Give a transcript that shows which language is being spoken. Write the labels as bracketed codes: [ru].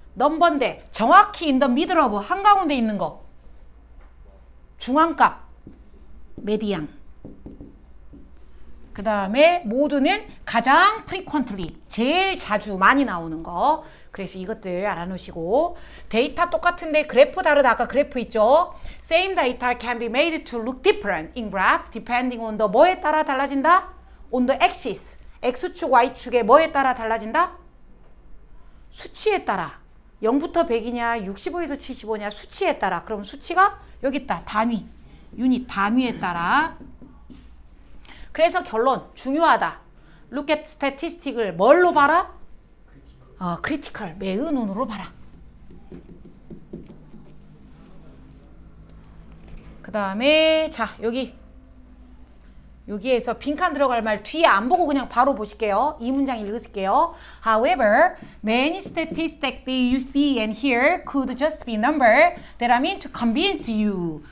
[ko] 넘버인데 정확히 [en] in the middle of, [ko] 한가운데 있는 거. 중앙값. median. 그 다음에 모두는 가장 frequently, 제일 자주 많이 나오는 거. 그래서 이것들 알아놓으시고. 데이터 똑같은데 그래프 다르다. 아까 그래프 있죠? [en] Same data can be made to look different in graph depending on the [ko] 뭐에 따라 달라진다? [en] On the axis. [ko] X축, Y축에 뭐에 따라 달라진다? 수치에 따라. 0부터 100이냐 65에서 75냐 수치에 따라. 그럼 수치가 여기 있다. 단위. 유닛 단위에 따라. 그래서 결론 중요하다. [en] Look at statistic [ko] 을 뭘로 봐라? critical, 매의 눈으로 봐라. 그 다음에 자 여기 여기에서 빈칸 들어갈 말 뒤에 안 보고 그냥 바로 보실게요. 이 문장 읽으실게요. [en] However, many statistics that you see and hear could just be number that I mean to convince you.